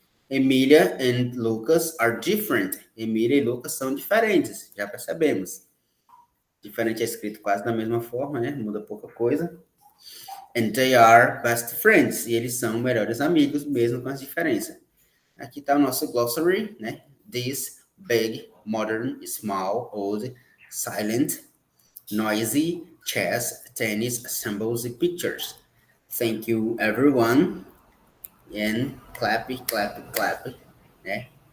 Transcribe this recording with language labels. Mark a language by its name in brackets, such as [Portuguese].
[English] Emília and Lucas are different. [Portuguese] Emília e Lucas são diferentes, já percebemos. Diferente é escrito quase da mesma forma, né? Muda pouca coisa. [English] And they are best friends. [Portuguese] E eles são melhores amigos, mesmo com as diferenças. Aqui está o nosso glossary, né? [English] This, big, modern, small, old, silent, noisy, chess, tennis, symbols e pictures. Thank you, everyone. And clap, clap, clap, né?